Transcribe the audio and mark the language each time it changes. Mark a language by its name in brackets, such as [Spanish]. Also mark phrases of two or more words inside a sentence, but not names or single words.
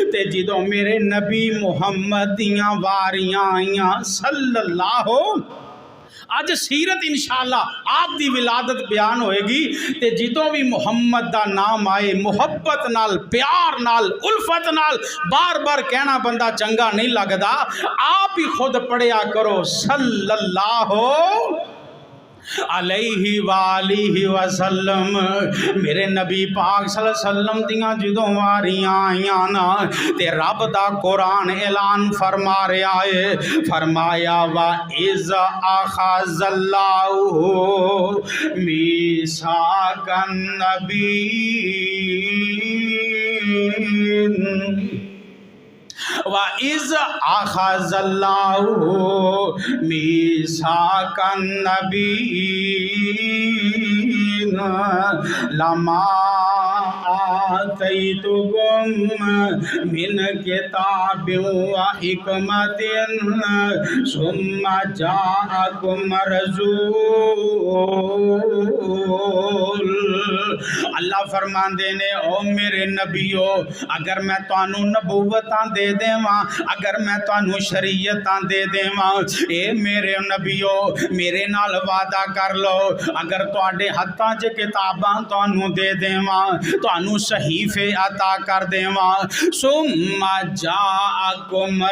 [Punjabi] ਤੇ ਜਦੋਂ ਮੇਰੇ ਨਬੀ ਮੁਹੰਮਦ ਦੀਆਂ ਵਾਰੀਆਂ ਆਈਆਂ ਸੱਲੱਲਾਹੁ ਅਜ ਸੀਰਤ ਇੰਸ਼ਾਅੱਲਾਹ ਆਪ ਦੀ ਵਿਲਾਦਤ ਬਿਆਨ ਹੋਏਗੀ। ਤੇ ਜਦੋਂ ਭੀ ਮੁਹੰਮਦ ਦਾ ਨਾਮ ਆਏ ਮੁਹੱਬਤ ਨਾਲ ਪਿਆਰ ਨਾਲ ਉਲਫ਼ਤ ਨਾਲ ਬਾਰ ਬਾਰ ਕਹਿਣਾ ਬੰਦਾ ਚੰਗਾ ਨਹੀਂ ਲੱਗਦਾ। ਆਪ ਹੀ ਖ਼ੁਦ ਪੜ੍ਹਿਆ ਕਰੋ [Arabic] صلى الله عليه وآله وسلم. [Punjabi] ਮੇਰੇ ਨਬੀ ਪਾਕ [Arabic] صلى الله عليه وسلم [Punjabi] ਦੀਆਂ ਜਦੋਂ ਵਾਰੀਆਂ ਆਈਆਂ ਨਾ ਤੇ ਰੱਬ ਦਾ ਕੁਰਾਨ ਐਲਾਨ ਫ਼ਰਮਾ ਰਿਹਾ ਹੈ, ਫ਼ਰਮਾਇਆ [Arabic] وإذ أخذ الله ميثاق النبيين وإذ أخذ الله ميثاق النبيين لما آتيتكم من كتاب وحكمة ثم جاءكم رسول. [Punjabi] ਅੱਲਾਹ ਫ਼ਰਮਾਂਦੇ ਨੇ ਓ ਮੇਰੇ ਨਬੀਓ ਅਗਰ ਮੈਂ ਤੁਹਾਨੂੰ ਨਬੂਵਤਾਂ ਦੇ ਦੇਵਾਂ, ਅਗਰ ਮੈਂ ਤੁਹਾਨੂੰ ਸ਼ਰੀਅਤਾਂ ਦੇ ਦੇਵਾਂ, ਏ ਮੇਰੇ ਨਬੀਓ ਮੇਰੇ ਨਾਲ ਵਾਅਦਾ ਕਰ ਲਓ ਅਗਰ ਤੁਹਾਡੇ ਹੱਥਾਂ 'ਚ ਕਿਤਾਬਾਂ ਤੁਹਾਨੂੰ ਦੇ ਦੇਵਾਂ, ਤੁਹਾਨੂੰ ਸਹੀਫ਼ੇ ਅਤਾ ਕਰ ਦੇਵਾਂ, [Arabic] ثم جاءكم